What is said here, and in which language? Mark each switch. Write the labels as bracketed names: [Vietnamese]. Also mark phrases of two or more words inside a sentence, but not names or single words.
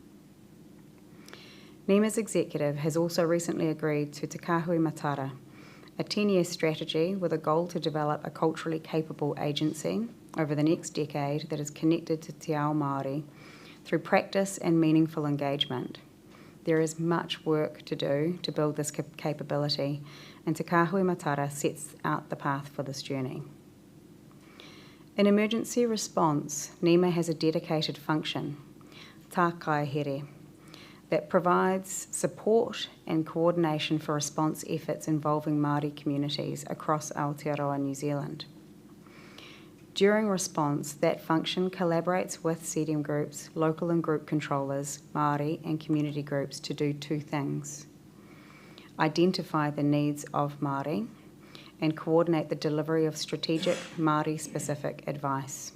[English] NEMA's executive has also recently agreed to Te Kāhui Matara, a 10-year strategy with a goal to develop a culturally capable agency over the next decade that is connected to [Māori] Te Ao Māori [English] through practice and meaningful engagement. There is much work to do to build this capability, and Te Kāhui Matara sets out the path for this journey. In emergency response, NEMA has a dedicated function, tā kai here, that provides support and coordination for response efforts involving Māori communities across Aotearoa, New Zealand. During response, that function collaborates with CDM groups, local and group controllers, Māori and community groups to do two things: identify the needs of Māori and coordinate the delivery of strategic Māori-specific advice.